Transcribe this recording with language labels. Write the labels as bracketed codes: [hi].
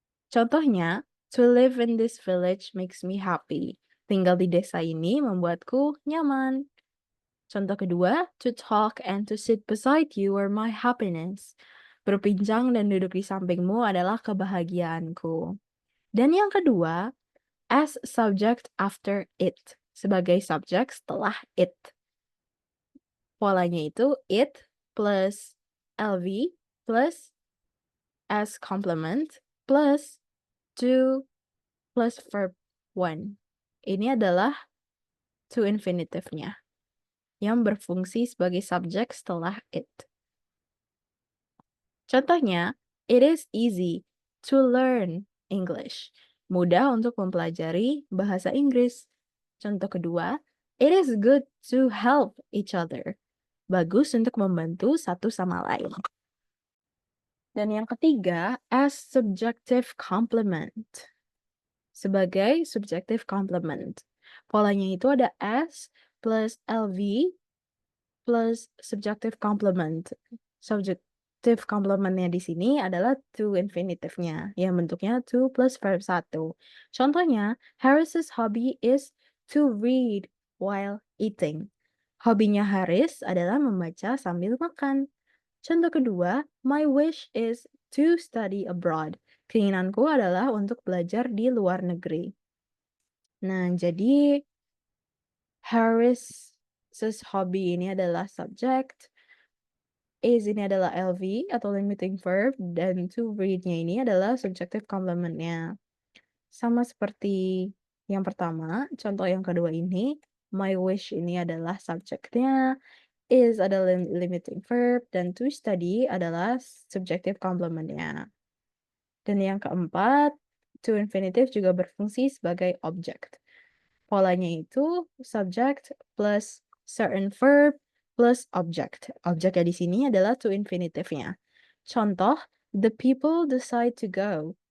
[en] Contohnya, to live in this village makes me happy. [id] Tinggal di desa ini membuatku nyaman. Contoh kedua, [en] to talk and to sit beside you are my happiness. [id] Berbincang dan duduk di sampingmu adalah kebahagiaanku. Dan yang kedua, [en] as subject after it. [id] Sebagai subjek setelah it. Polanya itu it plus LV plus as complement plus to plus verb one. Ini adalah to infinitive-nya yang berfungsi sebagai subjek setelah it. [en] Contohnya, it is easy to learn English. [id] Mudah untuk mempelajari bahasa Inggris. [en] Contoh kedua, it is good to help each other. [id] Bagus untuk membantu satu sama lain. Dan yang ketiga, [en] as subjective complement. [id] Sebagai subjective complement. Polanya itu ada as plus LV plus subjective complement. Subjective complementnya di sini adalah to infinitive-nya, yang bentuknya to plus verb 1. [en] Contohnya, Harris's hobby is to read while eating. [id] Hobinya Haris adalah membaca sambil makan. Contoh kedua, [en] my wish is to study abroad. [id] Keinginanku adalah untuk belajar di luar negeri. Nah, jadi Harris's hobby ini adalah subject, is ini adalah LV atau limiting verb, dan to read-nya ini adalah subjective complement-nya. Sama seperti yang pertama, contoh yang kedua ini, my wish ini adalah subjeknya, is adalah limiting verb, dan to study adalah subjective complement-nya. Dan yang keempat, to infinitive juga berfungsi sebagai object. Polanya itu subject plus certain verb plus object. Objeknya di sini adalah to infinitive-nya. [en] Contoh, the people decide to go.